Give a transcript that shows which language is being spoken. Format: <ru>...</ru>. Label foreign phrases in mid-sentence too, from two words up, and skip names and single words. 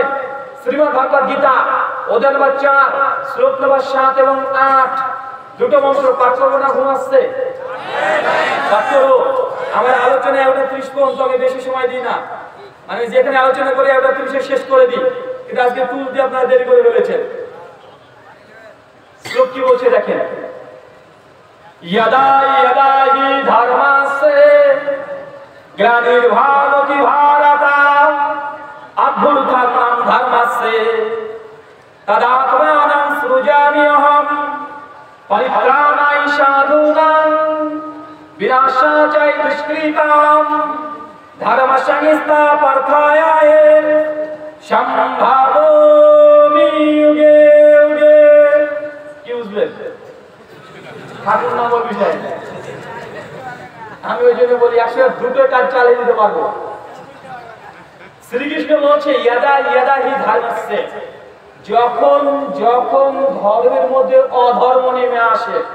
<bn>শ্রীমদ্ ভগবদ গীতা অধ্যায় নম্বর 4 শ্লোক নম্বর 7 এবং 8, দুটো মন্ত্র পাঠ করবো না? ঘুম আসছে? পাঠ করবো। আমার আলোচনায় 30 পর্যন্ত, আমি বেশি সময় দিই না। মানে যেখানে আলোচনা করে 30 শেষ করে দিই, কিন্তু আজকে তুল দিয়ে আপনারা দেরি করে ফেলেছেন। শ্লোক কি বলছে দেখেন,</bn> <sa>यदा यदा हि धर्मस्य ग्लानिर्भवति भारत अभ्युत्थानं धर्मस्य तदात्मानं सृजाम्यहं परित्राणाय साधूनां विनाशाय दुष्कृतां धर्मसंस्थापनार्थाय सम्भावयामि युगे युगे।</sa> <bn>কি বুঝলেন? ঠাকুর নাম বিষয় আমি ওই জন্য বলি আসলে দুটো কাজ চালিয়ে দিতে পারবো। শ্রীকৃষ্ণ বলছে</bn> <sa>ইয়াদা ইয়াদা হি ধর্মস্য,</sa> <bn>যখন যখন ধর্মের মধ্যে অধর্ম নেমে আসে।</bn>